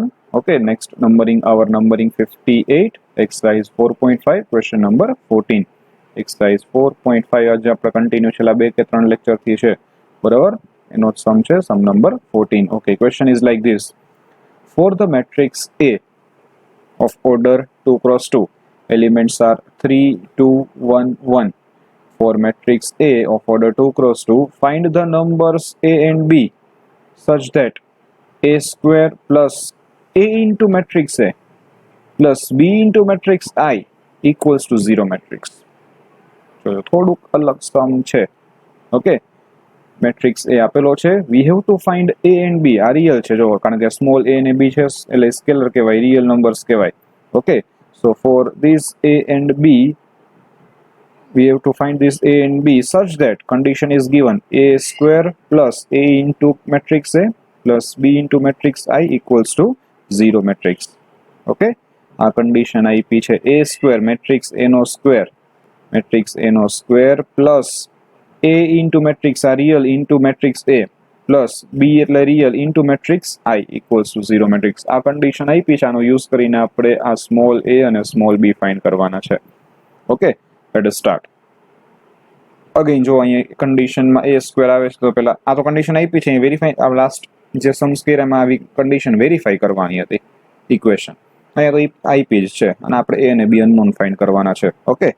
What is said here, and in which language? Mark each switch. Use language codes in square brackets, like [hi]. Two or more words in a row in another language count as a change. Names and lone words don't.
[en] Okay, next numbering, our numbering 58, exercise 4.5, question number 14. [gu] exercise 4.5 આજે આપણે કન્ટિન્યુ છેલ્લા 2 કે 3 લેક્ચરથી છે, બરાબર? એનો સમ છે [en] sum number 14. okay, question is like this: for the matrix A of order 2 cross 2, elements are 3 2 1 1. For matrix A of order 2 cross 2, find the numbers A and B such that A square plus A into matrix A plus B into matrix I equals to 0 matrix. [gu] થોડુંક અલગ સમ છે. [en] okay, matrix [gu] એ આપેલો છે, [en] we have to find A and B. [gu] આ રિયલ છે, જો, કારણ કે સ્મોલ A અને B છે એટલે સ્કેલર કહેવાય, [en] real numbers [gu] કહેવાય. [en] okay, so for this A and B we have to find this A and B such that condition is given A square plus A into matrix A plus B into matrix I equals to 0 matrix. Okay, [gu] આ condition આપી છે [en] A square matrix A નો square, matrix A નો square plus A into matrix આ real into matrix A plus B એટલે real into matrix I equals to 0 matrix. [gu] આ condition આપી છે, આનો યુઝ કરીને આપણે આ [en] small a [gu] અને [en] small b [gu] ફાઇન્ડ કરવાના છે. [en] okay, let us start. [gu] અગેન જો અહીંયા કન્ડિશનમાં A સ્ક્વેર આવે છે, તો પહેલા આ તો કન્ડિશન આપી છે, વેરીફાઈ, આ લાસ્ટ જે સમ્સ કર્યામાં આવી [en] condition verify [gu] કરવાની હતી ઇક્વેશન, અહીંયા તો આપી જ છે અને આપણે A અને B [en] unknown find [gu] કરવાના છે.